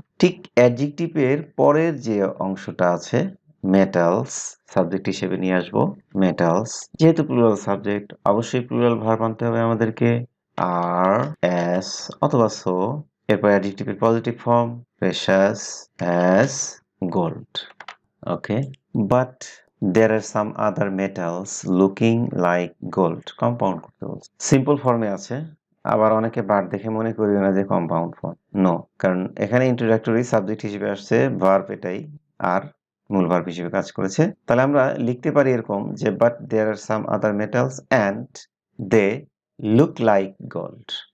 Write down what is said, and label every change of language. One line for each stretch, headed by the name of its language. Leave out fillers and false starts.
Bangla: ঠিক অ্যাডজেক্টিভের পরের যে অংশটা আছে মেটালস, সাবজেক্ট হিসেবে নিয়ে আসবো মেটালস। যেহেতু প্লুরাল সাবজেক্ট, অবশ্যই প্লুরাল ভার্ব আনতে হবে আমাদেরকে, আর এস অথবা সো। এরপর অ্যাডজেক্টিভের positive form
English: Precious as gold. Okay, but there are some other metals looking like gold.
Bangla: Compound করতে বলছে, সিম্পল ফর্মে আছে। আবার অনেকে বার দেখে মনে করিও না যে কম্পাউন্ড ফর্ম, নো, কারণ এখানে ইন্ট্রোডাক্টরি সাবজেক্ট হিসেবে আসছে ভার্ব এটাই, আর মূল ভার্ব হিসেবে কাজ করেছে। তাহলে আমরা লিখতে পারি এরকম যে
English: But there are some other metals and they look like gold.